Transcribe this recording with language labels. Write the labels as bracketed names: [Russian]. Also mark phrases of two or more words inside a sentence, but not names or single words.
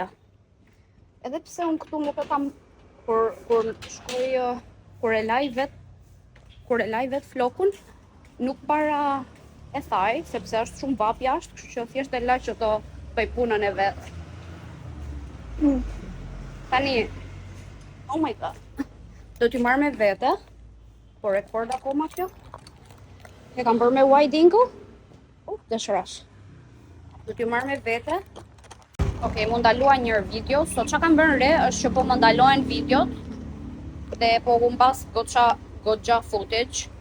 [Albanian] Edhe pse unë këtu nuk e kam kur shkoj kur e laj vet flokun, nuk para e thaj, sepse është shumë vap jashtë, kështu që thjesht e laj që të bëj punën e vet. Tani, [English] oh my god. [Albanian] Do t'i marr me vete. Po rekord akoma kjo. E kam bërë me [English] wide angle. [Albanian] Dëshirash. Do t'ju marr me vete. Okej, mu ndalua një video. Sot çka kam bërë re është që po më ndalohen videot dhe po humbas goxha footage.